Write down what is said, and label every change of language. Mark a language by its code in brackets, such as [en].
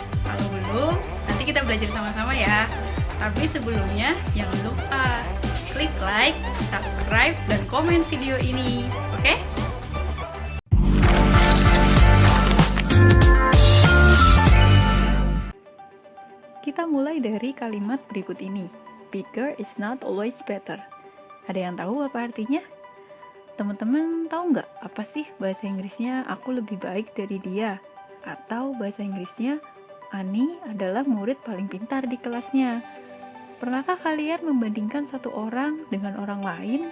[id] Kalau belum, nanti kita belajar sama-sama ya. Tapi sebelumnya, jangan lupa klik like, subscribe, dan komen video ini, oke? Kita mulai dari kalimat berikut ini. [en] Bigger is not always better. [id] Ada yang tahu apa artinya? Teman-teman tahu nggak apa sih bahasa Inggrisnya aku lebih baik dari dia? Atau bahasa Inggrisnya Ani adalah murid paling pintar di kelasnya. Pernahkah kalian membandingkan satu orang dengan orang lain?